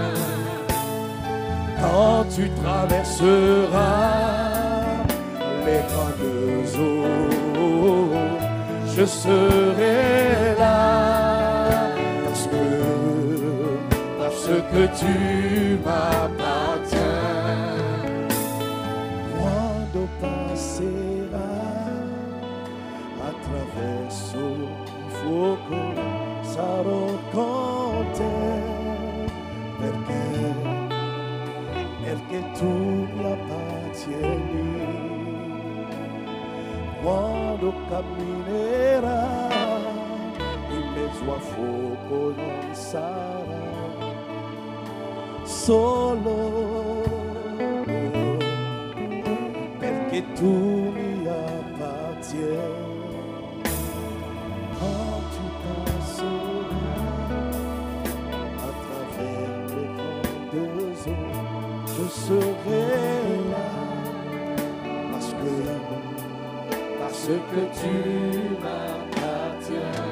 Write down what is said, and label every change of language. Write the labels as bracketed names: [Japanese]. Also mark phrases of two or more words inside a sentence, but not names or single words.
[French] Quand tu traverseras les grandes eaux, je serai là parce que tu m'appartiens. [Italian] Quando passerai attraverso il fuoco sarò con te perché tu mi appartieni. Quando camminerai in mezzo a fuoco non sarà solo perché tu mi appartieni. [French] Quand tu passeras à travers les grandes eaux, je serai là parce que tu m'appartiens.